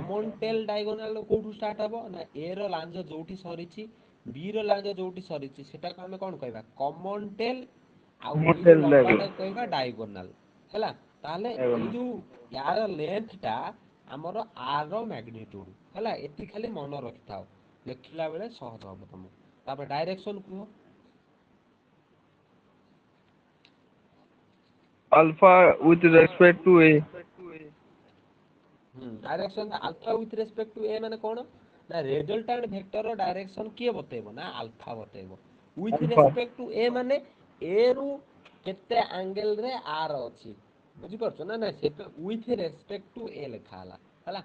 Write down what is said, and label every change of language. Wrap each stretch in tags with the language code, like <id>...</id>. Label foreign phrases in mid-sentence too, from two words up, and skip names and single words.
<en>common tail diagonal</en> <or>କୋଉଠୁ ଷ୍ଟାର୍ଟ ହବ ନା ଏ ର ଲାଞ୍ଜ ଯୋଉଠି ସରିଛି ବି ର ଲାଞ୍ଜ ଯୋଉଠି ସରିଛି ସେଟାକୁ ଆମେ କଣ କହିବା</or> <en>common tail</en> <or>ଆଉ</or> <en>Common</en> <or>ଏଇ ଯୋଉ</or> <en>tail</en> <or>ଲମ୍ବାଟାକୁ</or> <en>diagonal.</en> <or>କହିବା ଡାଇଗୋନାଲ ହେଲା। ତାହେଲେ ଏଇ</or> <en>diagonal.</en> <or>ଯୋଉ ୟାର ଲେନ୍ଥ ଟା ଆମର ଆର ର ମ୍ୟାଗ୍ନିଟ୍ୟୁଡ ହେଲା ଏତିକି ଖାଲି ମନେ ରଖିଥାଅ। ଲେଖିଲା ବେଳେ ସହଜ ହବ ତମକୁ ତାପରେ ଡାଇରେକ୍ସନ କୁହ।</or> <en>Alpha with respect to A. direction alpha with respect to A</en> <or>ମାନେ କଣ ନା</or> <en>resultant vector direction</en> <or>କିଏ ବତେଇବ ନା ଆଲଫା ବତେଇବ।</or> <en>ୱିଥ Alpha. respect to A</en> <or>ମାନେ ଏ ରୁ କେତେ ଆଙ୍ଗେଲ ରେ ଆର ଅଛି। ବୁଝିପାରୁଛ ନା ନାଇଁ ସେ</or> <en>with respect to A</en> <or>ଲେଖା ହେଲା ହେଲା।</or>